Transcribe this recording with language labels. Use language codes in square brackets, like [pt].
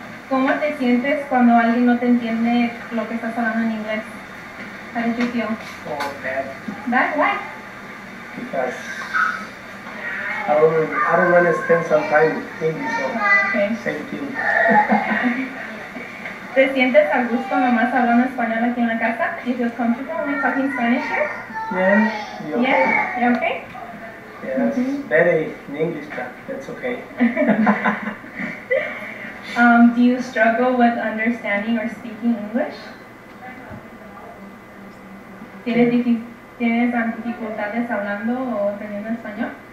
[es] ¿Cómo te sientes cuando alguien no te entiende lo que estás hablando en inglés? [en] How did you feel? Oh, bad. Bad? Why? Because I don't understand sometimes English, so Okay. same thing. [es] ¿Te sientes a gusto nomás hablando español aquí en la casa? [en] Do you feel comfortable when talking Spanish here? Yeah? You okay? Yeah? You okay? Yeah, it's better in English, but that's okay. Do you struggle with understanding or speaking English? [es] ¿Tienes dificultades hablando o aprendiendo español?